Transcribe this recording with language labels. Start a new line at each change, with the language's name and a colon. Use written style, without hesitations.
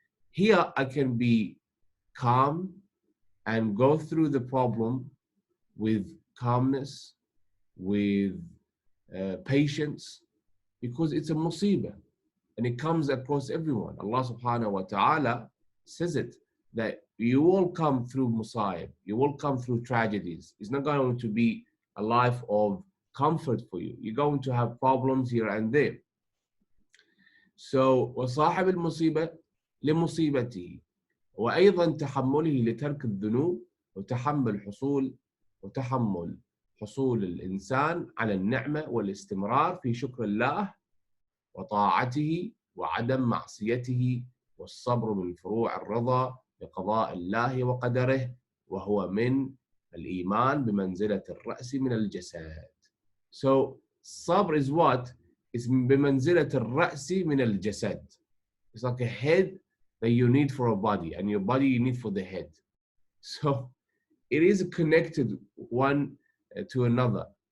English: Here, I can be calm and go through the problem with calmness, with patience, because it's a musibah and it comes across everyone. Allah subhanahu wa ta'ala says it, that you will come through musaib, you will come through tragedies. It's not going to be a life of comfort for you. You're going to have problems here and there.
Arabic: So وصاحب المصيبة لمصيبته وأيضا تحمله لترك الذنوب وتحمل حصول الإنسان على النعمة والاستمرار في شكر الله وطاعته وعدم معصيته والصبر من فروع الرضا بقضاء الله وقدره وهو من الإيمان بمنزلة الرأس من الجسد.
English: So sabr is what?
Arabic: It's بمنزلة الرأس من الجسد.
English: It's like a head that you need for a body, and your body you need for the head. So it is connected one to another.